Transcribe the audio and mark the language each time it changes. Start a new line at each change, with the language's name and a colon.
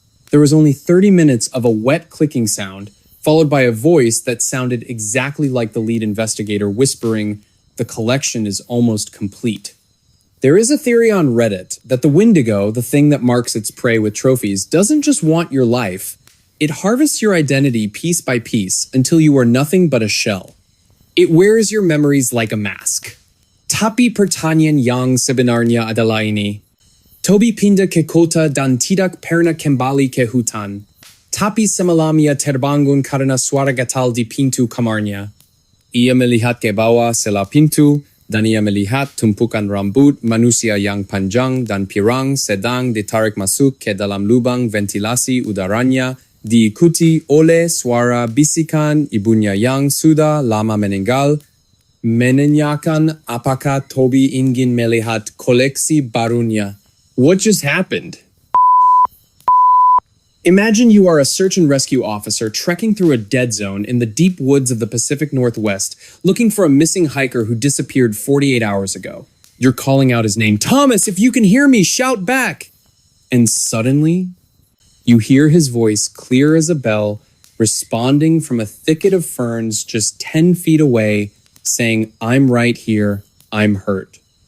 English: There was only 30 minutes of a wet clicking sound, followed by a voice that sounded exactly like the lead investigator whispering, "The collection is almost complete." There is a theory on Reddit that the Wendigo, the thing that marks its prey with trophies, doesn't just want your life. It harvests your identity piece by piece until you are nothing but a shell. It wears your memories like a mask.
Indonesian: Tapi pertanyaan yang sebenarnya adalah ini. Toby pindah ke kota dan tidak pernah kembali ke hutan. Tapi semalamnya terbangun karena suara gatal di pintu kamarnya. Ia melihat ke bawah selah pintu, dan ia melihat tumpukan rambut manusia yang panjang dan pirang sedang ditarik masuk ke dalam lubang ventilasi udaranya, diikuti oleh suara bisikan ibunya yang sudah lama meninggal, menanyakan apakah Toby ingin melihat koleksi barunya.
English: What just happened? Imagine you are a search and rescue officer trekking through a dead zone in the deep woods of the Pacific Northwest, looking for a missing hiker who disappeared 48 hours ago. You're calling out his name. Thomas, if you can hear me, shout back! And suddenly, you hear his voice clear as a bell, responding from a thicket of ferns just 10 feet away, saying, I'm right here, I'm hurt.